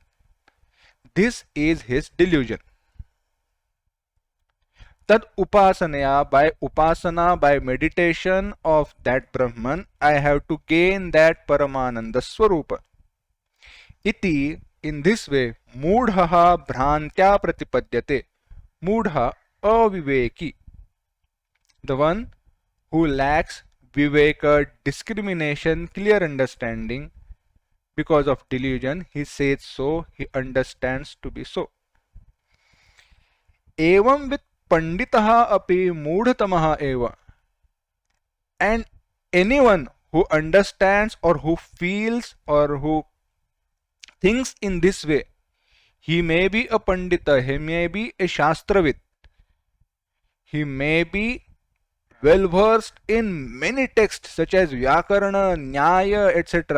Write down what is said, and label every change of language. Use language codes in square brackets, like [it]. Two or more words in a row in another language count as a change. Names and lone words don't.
[en] This is his delusion. [sa] तद् उपासनया, [en] by upasana, by meditation of that Brahman, I have to gain that [sa] परमानन्द स्वरूप. [en] Iti, in this way, [sa] मूढः भ्रान्त्या प्रतिपद्यते. मूढ, अविवेकी. [en] The one who lacks viveka, discrimination, clear understanding. Because of delusion, he says so, he understands to be so. [sa] एवम् with पण्डितः अपि मूढतमः एव. [en] And anyone who understands or who feels or who thinks in this way, he may be a pandita, he may be a shastravit, he may be well versed in many texts such as Vyakarana, Nyaya, etc.